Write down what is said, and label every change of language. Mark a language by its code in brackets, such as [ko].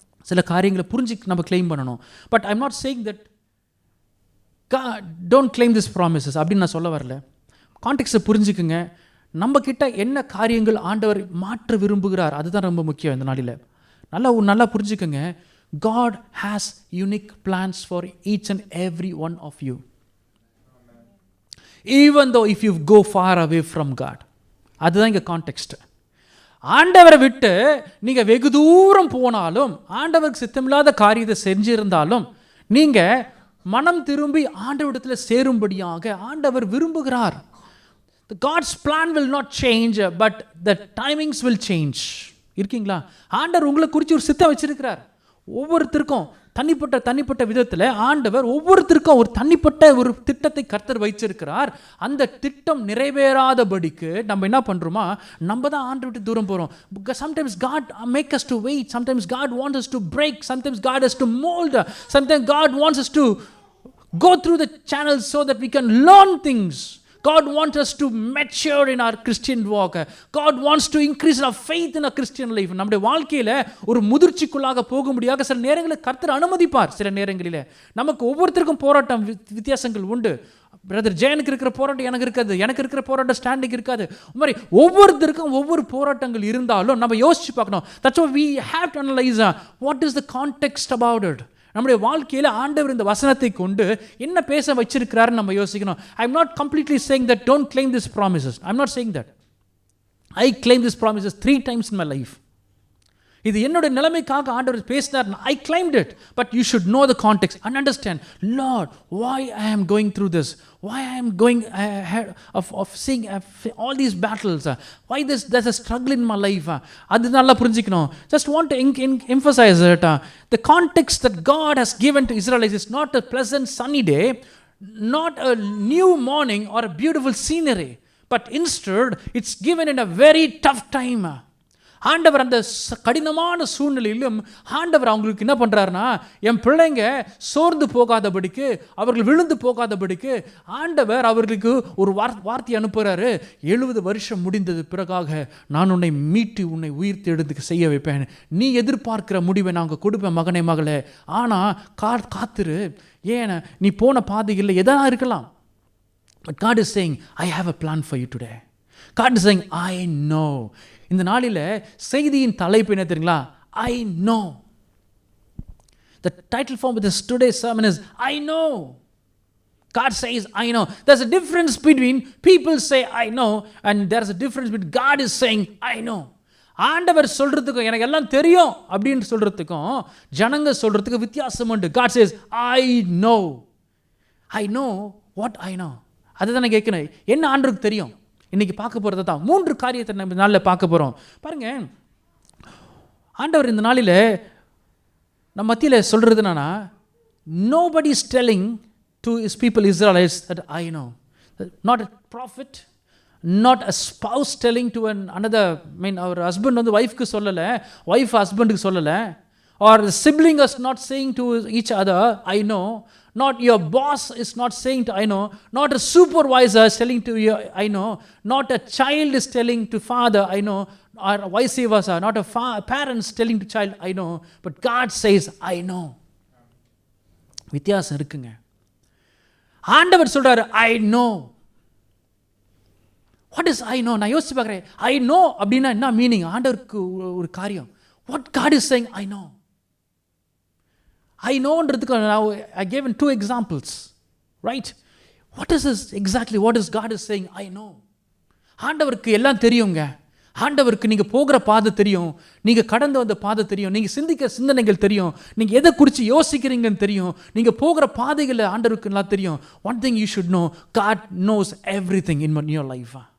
[ta] சில காரியங்களை புரிஞ்சு நம்ம கிளைம் பண்ணணும். [en] but I am not saying that don't claim this promises [ta] அப்படின்னு நான் சொல்ல வரல. கான்டெக்ஸ்ட்டை புரிஞ்சுக்குங்க. நம்ம கிட்ட என்ன காரியங்கள் ஆண்டவர் மாற்ற விரும்புகிறார், அதுதான் ரொம்ப முக்கியம் இந்த நாளில். நல்லா புரிஞ்சுக்கோங்க. [en] God has unique plans for each and every one of you. Even though if you go far away from God. [ta] அதுதான் இங்கே கான்டெக்ஸ்ட். ஆண்டவரை விட்டு நீங்கள் வெகு தூரம் போனாலும், ஆண்டவருக்கு சித்தமில்லாத காரியத்தை செஞ்சிருந்தாலும், நீங்கள் மனம் திரும்பி ஆண்டவரிடத்தில் சேரும்படியாக ஆண்டவர் விரும்புகிறார். [en] God's plan will not change, but the timings will change. [ta] இருக்கீங்களா? ஆண்டவர் உங்களை குறித்து ஒரு சித்தம் வச்சிருக்கிறார். ஒவ்வொருத்தருக்கும் தனிப்பட்ட விதத்தில் ஆண்டவர் ஒவ்வொருத்தருக்கும் ஒரு தனிப்பட்ட ஒரு திட்டத்தை கர்த்தர் வைச்சிருக்கிறார். அந்த திட்டம் நிறைவேறாதபடிக்கு நம்ம என்ன பண்ணுறோமா, நம்ம தான் ஆண்டவரை விட்டு தூரம் போகிறோம். [en] Sometimes God make us to wait. Sometimes God wants us to break. Sometimes God has to mold. Sometimes God wants us to go through the channels so that we can learn things. God wants us to mature in our Christian walk. God wants to increase our faith in our Christian life. [ta] நம்முடைய வாழ்க்கையில் ஒரு முதிர்ச்சிக்குள்ளாக போக முடியாத சில நேரங்களில் கர்த்தர் அனுமதிப்பார். சில நேரங்களில் நமக்கு ஒவ்வொருத்தருக்கும் போராட்டம் வித்தியாசங்கள் உண்டு. பிரதர் ஜெயனுக்கு இருக்கிற போராட்டம் எனக்கு இருக்காது, எனக்கு இருக்கிற போராட்டம் ஸ்டாண்டிங் இருக்காது. மாதிரி ஒவ்வொருத்தருக்கும் ஒவ்வொரு போராட்டங்கள் இருந்தாலும் நம்ம யோசிச்சு பார்க்கணும். [en] That's why we have to analyze what is the context about it. [ta] நம்முடைய வாழ்க்கையில் ஆண்டவர் இந்த வசனத்தை கொண்டு என்ன பேச வச்சிருக்கிறாருன்னு நம்ம யோசிக்கணும். [en] I am not completely saying that don't claim this promises. I am not saying that. I claim this promises 3 times in my life. [ta] இது என்னுடைய நிலைமைக்காக ஆண்டவர் பேசினார். [en] I claimed it. But you should know the context and understand, Lord, why I am going through this, why I am going ahead of seeing all these battles, why there's a struggle in my life. [ta] அது நல்லா புரிஞ்சுக்கணும். [en] Just want to emphasize that the context that God has given to Israelites is not a pleasant sunny day, not a new morning or a beautiful scenery, but instead it's given in a very tough time. [ta] ஆண்டவர் அந்த கடினமான சூழ்நிலையிலும் ஆண்டவர் அவங்களுக்கு என்ன பண்ணுறாருனா, என் பிள்ளைங்க சோர்ந்து போகாதபடிக்கு, அவர்கள் விழுந்து போகாதபடிக்கு ஆண்டவர் அவர்களுக்கு ஒரு வார்த்தை அனுப்புகிறாரு. 70 வருஷம் முடிந்தது பிறகாக நான் உன்னை மீட்டு உன்னை உயிர்த்து எடுத்து செய்ய வைப்பேன். நீ எதிர்பார்க்கிற முடிவை நாங்கள் கொடுப்பேன் மகனே மகளே. ஆனால் காத்துரு. ஏன் நீ போன பாதைகளில் எதனா இருக்கலாம். [en] But God is saying, I have a plan for you today. God is saying, I know. [ta] இந்த நாளில் செய்தியின் தலைப்பு என்ன தெரியுங்களா? [en] I know. The title for this today's sermon is I know. God says I know. There's a difference between people say I know and there's a difference between God is saying I know. [ta] ஆண்டவர் சொல்றதுக்கும் எனக்கு எல்லாம் தெரியும் அப்படின்னு சொல்றதுக்கும் ஜனங்க சொல்றதுக்கு வித்தியாசம் உண்டு. [en] God says I know. I know what I know. [ta] அதுதான் நான் கேட்கணும், என்ன ஆண்டவருக்கு தெரியும்? இன்றைக்கி பார்க்க போகிறது தான் 3 காரியத்தை நம்ம நாளில் பார்க்க போகிறோம். பாருங்கள், ஆண்டவர் இந்த நாளில் நம்ம மத்தியில் சொல்கிறது என்னன்னா, [en] nobody is telling to his people Israelites that I know. Not a prophet, not a spouse telling to another, our husband [ta] வந்து ஒய்ஃப்க்கு சொல்லலை, ஒய்ஃப் ஹஸ்பண்டுக்கு சொல்லலை, [en] or the sibling is not saying to each other I know. Not your boss is not saying to I know. Not a supervisor is telling to you I know. Not a child is telling to father I know. Or vice versa. Not a parents telling to child I know. But God says I know. [ta] வித்தியாசம் இருக்குங்க. ஆண்டவர் சொல்றாரு I know. [en] What is I know? [ta] நான் யோசிச்சு பார்க்குறேன், I know அப்படின்னா என்ன meaning? ஆண்டவருக்கு ஒரு காரியம். [en] What God is saying I know. I knowன்றதுக்கு I gave 2 examples, right? What is this exactly? What is God is saying I know? [ta] ஆண்டவருக்கு எல்லாம் தெரியுங்க. ஆண்டவருக்கு நீங்கள் போகிற பாதை தெரியும், நீங்கள் கடந்து வந்த பாதை தெரியும், நீங்கள் சிந்திக்கிற சிந்தனைகள் தெரியும், நீங்கள் எதை குறித்து யோசிக்கிறீங்கன்னு தெரியும், நீங்கள் போகிற பாதைகளை ஆண்டவருக்கு எல்லாம் தெரியும். [en] One thing you should know, God knows everything in your life.